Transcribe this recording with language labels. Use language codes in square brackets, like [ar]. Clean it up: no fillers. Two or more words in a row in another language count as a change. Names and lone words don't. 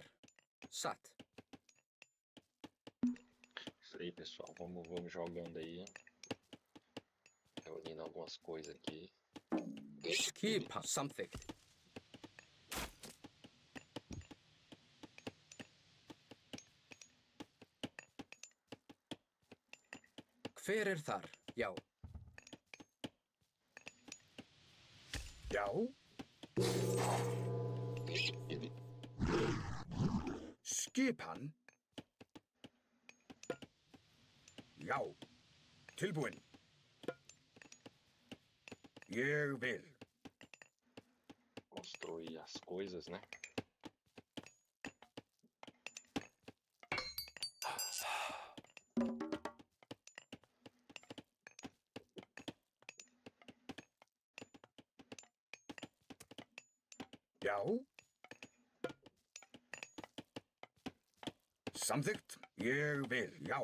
[is] Satt. [pt] Isso aí, pessoal. Vamos jogando aí. Reunindo algumas coisas aqui. [is] Skipan. Samþykkt. Hver er þar? Já. Já. Skipan. Já. Tilbúin. Ég vil. [pt] Construir as coisas, né? [is] Já. Samþykkt. Ég vil. Já.